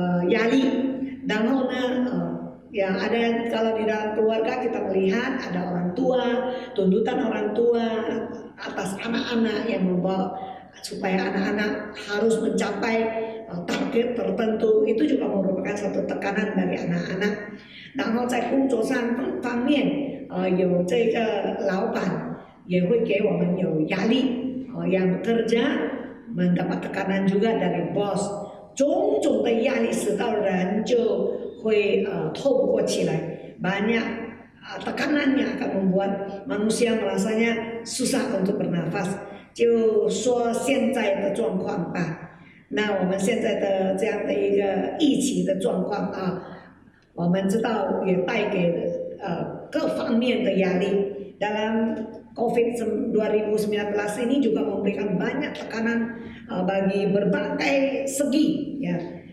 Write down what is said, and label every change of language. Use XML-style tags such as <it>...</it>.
<zh>压力，然后呢</zh> <id>yang ada kalau di dalam keluarga kita melihat ada orang tua, tuntutan orang tua atas anak-anak yang membawa supaya anak-anak harus mencapai target tertentu， itu juga merupakan satu tekanan dari anak-anak。</id> <zh>然后在工作上方面，有这个老板也会给我们有压力，</zh> <id>yang bekerja mendapat tekanan juga dari bos。</id> <zh>种种的压力使到人就会透不过气来，</zh> <id>banyak tekanan yang akan membuat manusia merasanya susah untuk bernafas。</id> <zh>就说现在的状况吧，那我们现在的这样的一个疫情的状况我们知道也带给各方面的压力。</zh> <id>Dalam COVID 2019 ini juga memberikan banyak tekanan bagi berbagai segi ya。</id>